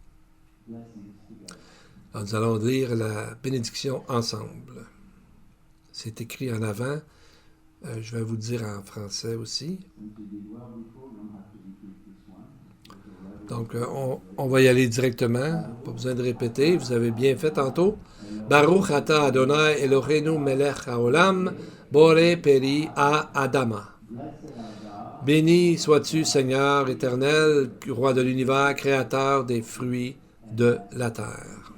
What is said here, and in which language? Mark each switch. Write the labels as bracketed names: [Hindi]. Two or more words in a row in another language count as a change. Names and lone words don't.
[French] Alors, nous allons lire la bénédiction ensemble. C'est écrit en avant. Je vais vous le dire en français aussi. Donc, on va y aller directement. Pas besoin de répéter. Vous avez bien fait tantôt. [Hebrew] ברוך אתה אדוני אלוהינו מלך העולם בורא פרי האדמה. [French] Béni sois-tu, Seigneur éternel, roi de l'univers, créateur des fruits de la terre.